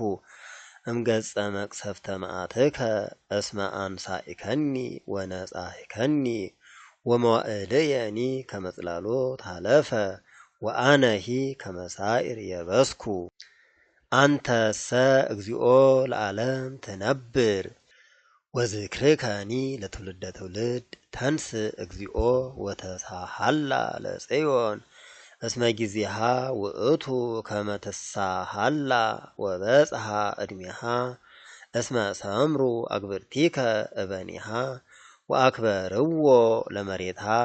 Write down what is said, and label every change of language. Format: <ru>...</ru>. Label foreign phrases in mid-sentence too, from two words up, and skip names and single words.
<gez>እምገጸ መቅሰፍተ መዓትከ እስመ አንሳኢከኒ ወነጻሂከኒ ወመዋዕልየኒ ከመ ጽላሎት ሀለፈ ወአነሂ ከመ ሳዕር የበስኩ አንተሰ እግዚኦ ለዓለም ትነብር ወዝክርከኒ ለትውልደ ትውልድ ተንሥእ እግዚኦ ወተሳሃላ ለጽዮን እስመ ጊዜሃ ውእቱ ከመ ትሳሃላ ወበጽሐ ዕድሜሃ እስመ ሰምሩ አግብርቲከ እበኒሃ ወአክበርዎ ለመሬታ</gez>